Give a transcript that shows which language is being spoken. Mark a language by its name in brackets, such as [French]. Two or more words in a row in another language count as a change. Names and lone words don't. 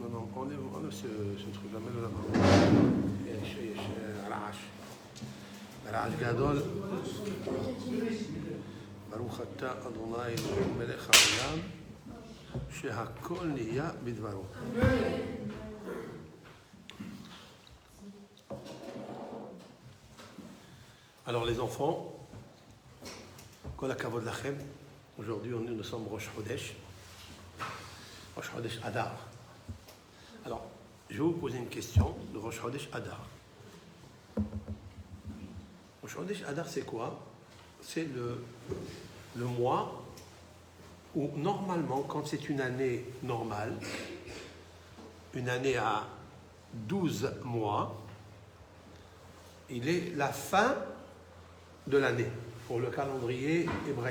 [French] enlève ce truc-là, mets-le là-bas. [Hebrew] רעש. רעש גדול. ברוך אתה אדוני מלך העולם, שהכל נהיה בדברו. [French] Alors les enfants, [Hebrew] כל הכבוד לכם. [French] Aujourd'hui nous sommes Rosh Chodesh Adar. Alors, je vais vous poser une question de Rosh Chodesh Adar. Rosh Chodesh Adar, c'est quoi? C'est le mois où, normalement, quand c'est une année normale, une année à 12 mois, il est la fin de l'année pour le calendrier hébraïque.